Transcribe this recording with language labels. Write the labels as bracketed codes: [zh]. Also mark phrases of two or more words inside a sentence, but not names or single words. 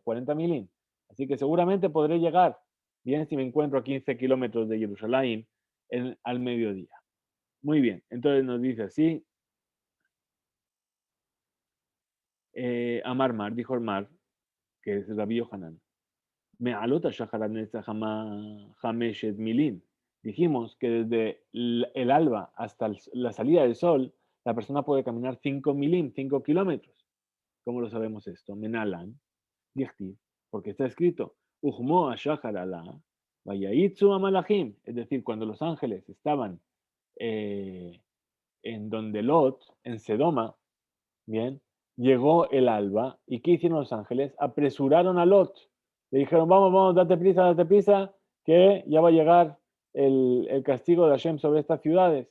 [he] 40 milín. [es] Así que seguramente podré llegar, bien, si me encuentro a 15 kilómetros de Jerusalén al mediodía. Muy bien, entonces nos dice así, [arc] Amar Mar, [es] dijo el Mar, que es Rabbi Yohanan, [he] me alota shaharat hameshet milín. [es] Dijimos que desde el alba hasta la salida del sol, la persona puede caminar 5 milín, 5 kilómetros. ¿Cómo lo sabemos esto? [arc] Menalan, Dichtiv, [es] porque está escrito, [he] Ujmo ashachar ala, vayaitzu amalachim, [es] es decir, cuando los ángeles estaban eh, en donde Lot, en Sedoma, bien, llegó el alba, ¿y qué hicieron los ángeles? Apresuraron a Lot, le dijeron, vamos, date prisa, que ya va a llegar el castigo de Hashem sobre estas ciudades.